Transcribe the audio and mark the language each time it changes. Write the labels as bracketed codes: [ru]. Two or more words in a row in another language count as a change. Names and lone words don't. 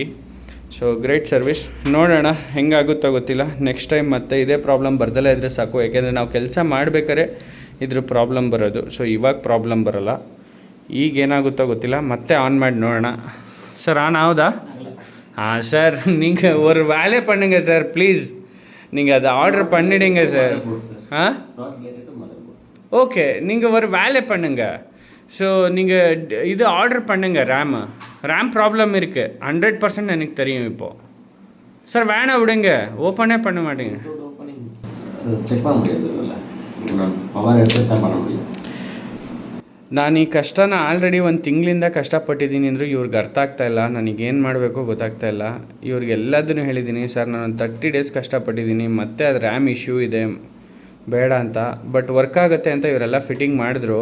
[en] so great service. [kn] ನೋಡೋಣ ಹೆಂಗಾಗುತ್ತೋ ಗೊತ್ತಿಲ್ಲ. [en] next time [kn] ಮತ್ತೆ ಇದೇ ಪ್ರಾಬ್ಲಮ್ ಬರ್ದಲ್ಲೇ ಇದ್ದರೆ ಸಾಕು. ಯಾಕೆಂದರೆ ನಾವು ಕೆಲಸ ಮಾಡಬೇಕಾದ್ರೆ ಇದ್ರ ಪ್ರಾಬ್ಲಮ್ ಬರೋದು. ಸೊ ಇವಾಗ ಪ್ರಾಬ್ಲಮ್ ಬರೋಲ್ಲ. ಈಗ ಏನಾಗುತ್ತೋ ಗೊತ್ತಿಲ್ಲ. ಮತ್ತೆ ಆನ್ ಮಾಡಿ ನೋಡೋಣ. ಸರ್ ಆನ್ ಆವುದಾ? [ta] ಹಾಂ சார், நீங்கள் ஒரு வேலை பண்ணுங்கள் சார் ப்ளீஸ். நீங்கள் அதை ஆர்டர் பண்ணிடுங்க சார். ஆ ஓகே, நீங்கள் ஒரு வேலை பண்ணுங்கள். ஸோ நீங்கள் இது ஆர்டர் பண்ணுங்கள். [en] RAM problem [ta] இருக்குது, 100% எனக்கு தெரியும் இப்போது. சார் வேணாம் விடுங்க, ஓப்பனே பண்ண மாட்டேங்க. செக் பண்ண முடியாது, பவர் எடுத்து தான் பண்ண முடியும். [kn] ನಾನು ಈ ಕಷ್ಟನ ಆಲ್ರೆಡಿ 1 ತಿಂಗಳಿಂದ ಕಷ್ಟಪಟ್ಟಿದ್ದೀನಿ ಅಂದರೂ ಇವ್ರಿಗೆ ಅರ್ಥ ಆಗ್ತಾಯಿಲ್ಲ. ನನಗೇನು ಮಾಡಬೇಕು ಗೊತ್ತಾಗ್ತಾಯಿಲ್ಲ. ಇವ್ರಿಗೆಲ್ಲದನ್ನು ಹೇಳಿದ್ದೀನಿ, ಸರ್ ನಾನು 30 ಡೇಸ್ ಕಷ್ಟಪಟ್ಟಿದ್ದೀನಿ, ಮತ್ತೆ ಅದು [en] RAM issue [kn] ಇದೆ ಬೇಡ ಅಂತ. [en] but work [kn] ಆಗುತ್ತೆ ಅಂತ ಇವರೆಲ್ಲ ಫಿಟ್ಟಿಂಗ್ ಮಾಡಿದ್ರು.